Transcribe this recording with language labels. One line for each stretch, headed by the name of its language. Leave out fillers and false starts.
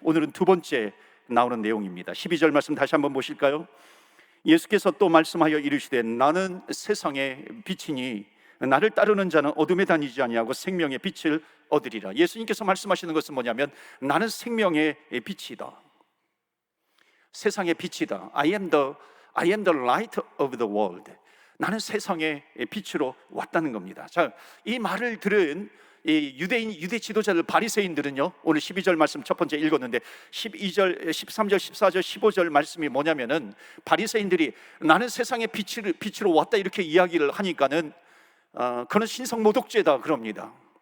Korean: 오늘은 두 번째 나오는 내용입니다. 12절 말씀 다시 한번 보실까요? 예수께서 또 말씀하여 이르시되 나는 세상의 빛이니 나를 따르는 자는 어둠에 다니지 아니하고 생명의 빛을 얻으리라. 예수님께서 말씀하시는 것은 뭐냐면 나는 생명의 빛이다. 세상의 빛이다.
English: I am the light of the world.
Korean: 나는 세상의 빛으로 왔다는 겁니다. 자, 이 말을 들은 이 유대 지도자들 바리새인들은요, 오늘 12절 말씀 첫 번째 읽었는데 12절, 13절, 14절, 15절 말씀이 뭐냐면은 바리새인들이 나는 세상의 빛으로 왔다 이렇게 이야기를 하니까는 그는 신성모독죄다 그럽니다.